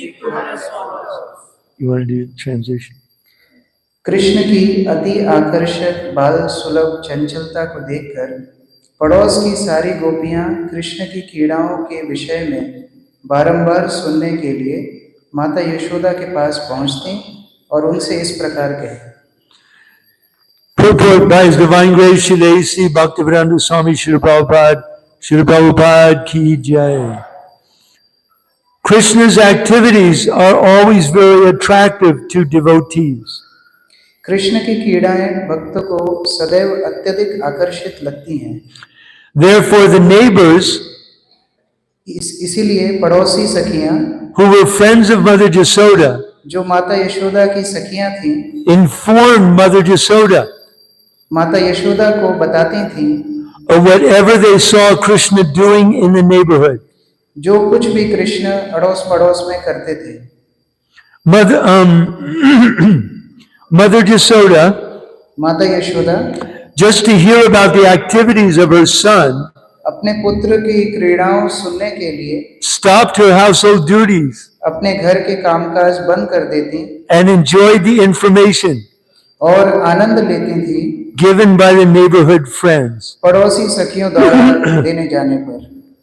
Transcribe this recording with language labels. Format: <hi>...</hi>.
<en>You want to do the transition?</en> <hi>Krishna की अति आकर्षक बाल सुलभ चंचलता को देखकर पड़ोस की सारी गोपियां कृष्ण की क्रीड़ाओं के विषय में बारंबार सुनने के लिए माता यशोदा के पास पहुंचती और उनसे इस प्रकार कहती।</hi> <en>Purport by His Divine Grace Srila A.C. Bhaktivedanta Swami Srila Prabhupada ki jai. Krishna's activities are always very attractive to devotees.</en> <hi>Krishna की क्रीड़ाएं भक्तों को सदैव अत्यधिक आकर्षित लगती हैं।</hi> <en>Therefore, the neighbors</en> <hi>इसीलिए पड़ोसी सखियां</hi> <en>who were friends of Mother Yasoda</en> <hi>जो माता यशोदा की सखियां थीं,</hi> <en>informed Mother Yasoda</en> <hi>माता यशोदा को बताती थीं</hi> <en>of whatever they saw Krishna doing in the neighborhood.</en> <hi>जो कुछ भी कृष्ण अड़ोस पड़ोस में करते थे।</hi> <en>Mother Yasoda,</en> <hi>माता Yashoda</hi> <en>just to hear about the activities of her son,</en> <hi>अपने पुत्र की क्रीड़ाओं सुनने के लिए</hi> <en>stopped her household duties</en> <hi>अपने घर के कामकाज बंद कर देती</hi> <en>and enjoyed the information</en> <hi>और आनंद लेती थी</hi> <en>given by the neighborhood friends.</en> <hi>पड़ोसी सखियों द्वारा देने जाने पर।</hi>